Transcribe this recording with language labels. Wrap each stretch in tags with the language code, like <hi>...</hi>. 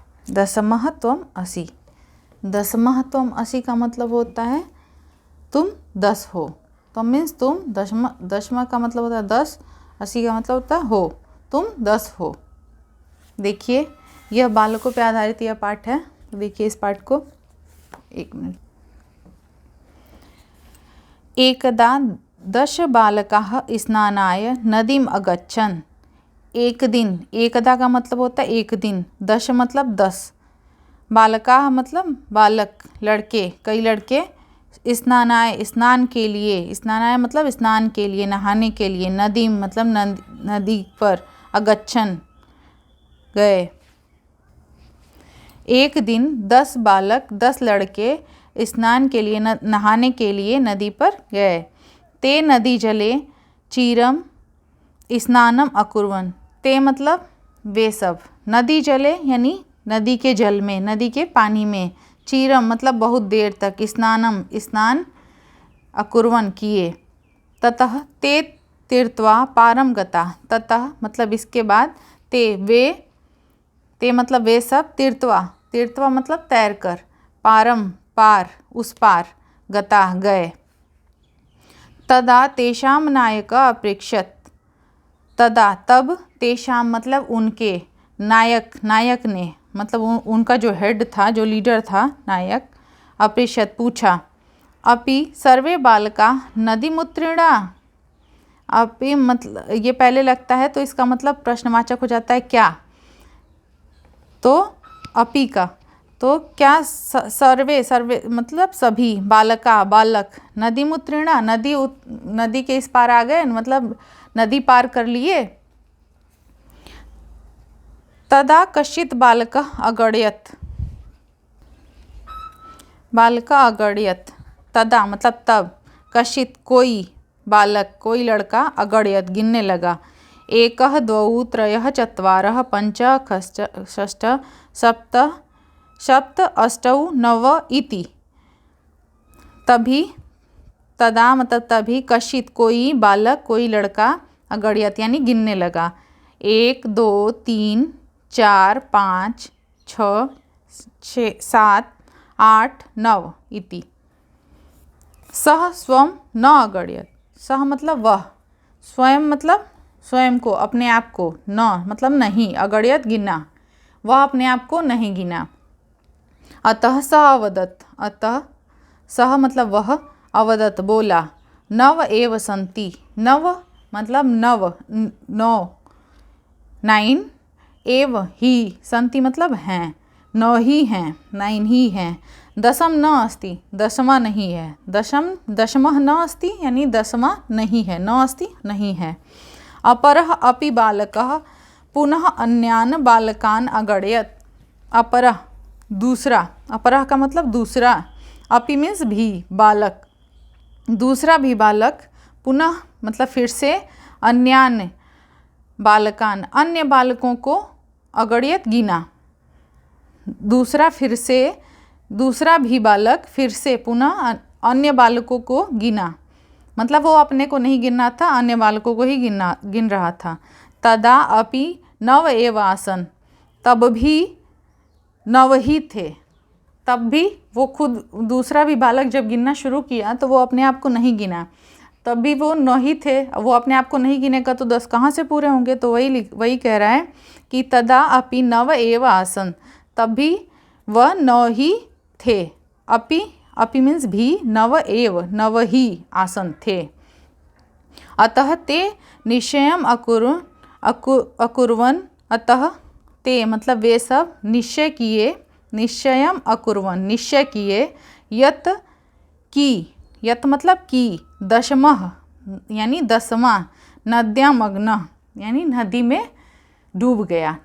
<sa>दशमः त्वम असि। दशमः त्वम असि</sa> <hi>का मतलब होता है तुम 10 हो। तो मीन्स तुम दशमा का मतलब होता है 10, 80 का मतलब होता है हो, तुम 10 हो। देखिए, यह बालकों पे आधारित यह पाठ है। देखिए इस पाठ को। एक मिनट।</hi> <sa>एकदा 10 बालकाः स्नानाय नदीम अगच्छन्।</sa> <hi>एक दिन, एकदा का मतलब होता है एक दिन, 10 मतलब 10, बालकाः मतलब बालक, लड़के, कई लड़के, स्नानाय स्नान के लिए, स्नानाय मतलब स्नान के लिए, नहाने के लिए, नदीम मतलब नदी पर, अगच्छन् गए। एक दिन 10 बालक, 10 लड़के स्नान के लिए, नहाने के लिए नदी पर गए।</hi> <sa>ते नदी जले चीरम स्नानम अकुर्वन्।</sa> <hi>ते मतलब वे सब, नदी जले यानी नदी के जल में, नदी के पानी में, चीरम मतलब बहुत देर तक, स्नानम स्नान, अकुर्वन् किए।</hi> <sa>ततः ते तीर्त्वा पारम गता।</sa> <hi>ततः मतलब इसके बाद, ते मतलब वे सब, तीर्त्वा मतलब तैर कर, पारम पार, उस पार, गता गए।</hi> <sa>तदा तेषां नायकः अपृच्छत्।</sa> <hi>तदा तब, तेषां मतलब उनके, नायक ने मतलब उनका जो हेड था, जो लीडर था, नायक, अपृच्छत् पूछा,</hi> <sa>अपि सर्वे बालकाः नदीमुत्तीर्णा।</sa> <hi>अपि मतलब ये पहले लगता है तो इसका मतलब प्रश्नवाचक हो जाता है क्या, तो अपि का, तो क्या सर्वे मतलब सभी, बालका बालक, नदीमुत्तीर्णा नदी के इस पार आ गए, मतलब नदी पार कर लिए।</hi> <sa>तदा कश्चित् बालकः अगण्यत्।</sa> <hi>तदा मतलब तब, कश्चित् कोई, बालक कोई लड़का, अगण्यत् गिनने लगा।</hi> <sa>एकः द्वौ त्रयः चत्वारः पञ्च षष्ठ सप्त अष्टौ नव इति।</sa> <hi>तभी, तदा मतलब तभी, कश्चित् कोई बालक, कोई लड़का, अगण्यत् यानी गिनने लगा। 1 2 3 4 5 6 7 8 9 इति।</hi> <sa>सः स्वं न अगण्यत्।</sa> <hi>सः मतलब वह, स्वयं मतलब स्वयं को, अपने आप को, न मतलब नहीं, अगण्यत् गिना, वह अपने आप को नहीं गिना।</hi> <sa>अतः सः अवदत्।</sa> <hi>अतः सः मतलब वह, अवदत् बोला,</hi> <sa>नव एव सन्ति।</sa> <hi>नव मतलब नौ, 9, एव ही, सन्ति मतलब हैं, 9 ही हैं, 9 ही हैं।</hi> <sa>दशम न अस्ति,</sa> <hi>दशमा नहीं है।</hi> <sa>दशमः न अस्ति</sa> <hi>यानी दशमा नहीं है, न अस्ति नहीं है।</hi> <sa>अपरः अपि बालकः पुनः अन्यान् बालकान् अगण्यत्।</sa> <hi>अपरः दूसरा, अपरः का मतलब दूसरा, अपि मीन्स भी, बालक, दूसरा भी बालक, पुनः मतलब फिर से, अन्यान् बालकान अन्य बालकों को, अगण्यत् गिना। दूसरा फिर से, दूसरा भी बालक फिर से पुनः अन्य बालकों को गिना, मतलब वो अपने को नहीं गिनना था, अन्य बालकों को ही गिन रहा था।</hi> <sa>तदा अपि नव एव आसन।</sa> <hi>तब भी 9 ही थे। तब भी वो खुद, दूसरा भी बालक जब गिनना शुरू किया तो वो अपने आप को नहीं गिना, तब भी वो 9 ही थे। वो अपने आप को नहीं गिनेगा तो 10 कहाँ से पूरे होंगे। तो वही कह रहा है कि</hi> <sa>तदा अपि नव एव आसन।</sa> <hi>तब भी वह 9 ही थे। अपि मीन्स भी, नव एव 9 ही आसन थे।</hi> <sa>अतः ते निश्चयम् अकुर्वन्।</sa> <hi>अतः ते मतलब वे सब, निश्चय किए, निश्चयम् अकुर्वन् निश्चय किए, यत् की, यत् मतलब की, दशमः यानी 10वां, नद्यामग्नः यानी नदी में डूब गया।</hi>